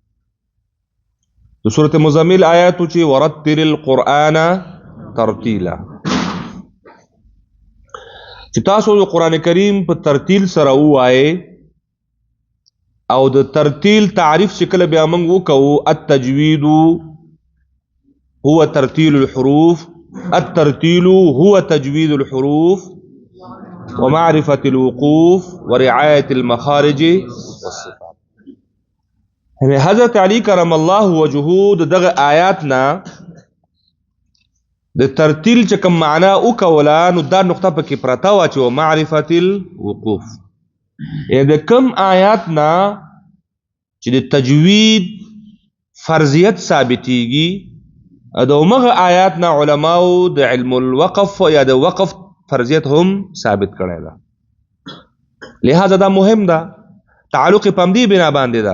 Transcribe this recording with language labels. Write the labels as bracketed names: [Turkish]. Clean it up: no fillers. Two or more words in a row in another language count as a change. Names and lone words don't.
[Pashto] د سورة مزمل آیاتو چې [Arabic] ورتل القرآن ترتیلا، [Pashto] چې تاسو د قرآن کریم په ترتیل سره ووایې. او د ترتیل تعریف چې کله بیا موږ وکوو، [Arabic] التجوید هو ترتیل الحروف، الترتیل هو تجوید الحروف ومعرفة الوقوف ورعاية المخارج والصفات. [Pashto] حضرت علی [Arabic] کرم الله وجهه [Pashto] دغه آیاتنا د ترتیل چې کوم معنا وکوله، نو دا نقطه پکې پرته وه چې [Arabic] معرفة الوقوف. [Pashto] د کوم آیاتنا چې د تجوید فرضیت ثابتېږي، د همغه آیاتنا علماو د علم الوقف یا د وقف فرضیت هم ثابت کړی ده. لہذا دا مهم ده، تعلق په همدې بنا باندې ده.